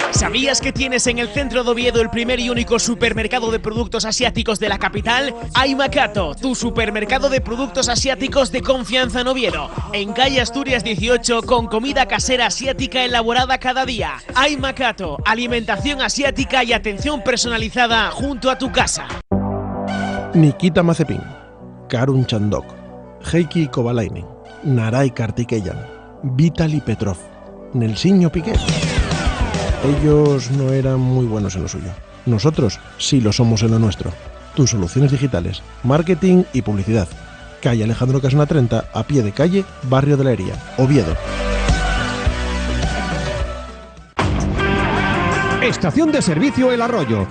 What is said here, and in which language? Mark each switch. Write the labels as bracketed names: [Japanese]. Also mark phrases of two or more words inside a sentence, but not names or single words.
[Spanish] ¿Sabías que tienes en el centro de Oviedo el primer y único supermercado de productos asiáticos de la capital? Aimacato, tu supermercado de productos asiáticos de confianza en Oviedo. En calle Asturias 18, con comida casera asiática elaborada cada día. Aimacato, alimentación asiática y atención personalizada junto a tu casa. Nikita Mazepin, Karun Chandok, Heikki Kovalainen, Narai Kartikeyan, Vitaly Petrov, Nelsinho Piquet. Ellos no eran muy buenos en lo suyo. Nosotros sí lo somos en lo nuestro. Tus soluciones digitales, marketing y publicidad. Calle Alejandro Casona 30, a pie de calle, Barrio de la Hería, Oviedo. Estación de servicio El Arroyo.